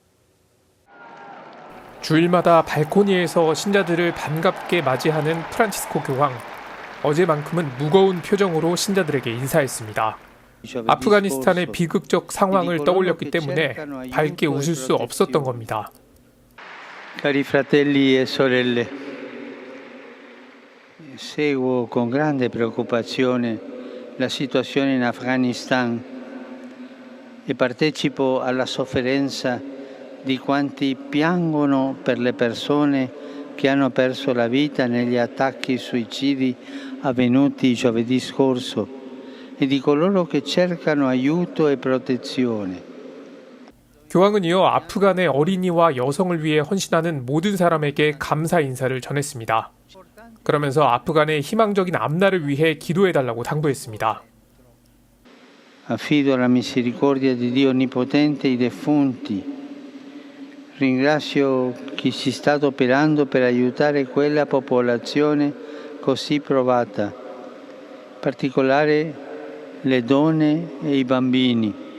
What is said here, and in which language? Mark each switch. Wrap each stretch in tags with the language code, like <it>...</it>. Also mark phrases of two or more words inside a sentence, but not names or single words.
<ko>주일마다 발코니에서 신자들을 반갑게 맞이하는 프란치스코 교황. 어제만큼은 무거운 표정으로 신자들에게 인사했습니다. 아프가니스탄의 비극적 상황을 떠올렸기 때문에 밝게 웃을 수 없었던 겁니다.</ko> <it>Cari fratelli e sorelle, seguo con grande preoccupazione la situazione in Afghanistan e partecipo alla sofferenza di quanti piangono per le persone che hanno perso la vita negli attacchi suicidi avvenuti giovedì scorso e di coloro che cercano aiuto e protezione.</it> <ko>교황은 이어 아프간의 어린이와 여성을 위해 헌신하는 모든 사람에게 감사 인사를 전했습니다. 그러면서 아프간의 희망적인 앞날을 위해 기도해달라고 당부했습니다.</ko> <it>Affido alla misericordia di Dio Onnipotente i defunti. Ringrazio chi si sta adoperando per aiutare quella popolazione così provata, in particolare le donne e i bambini.</it>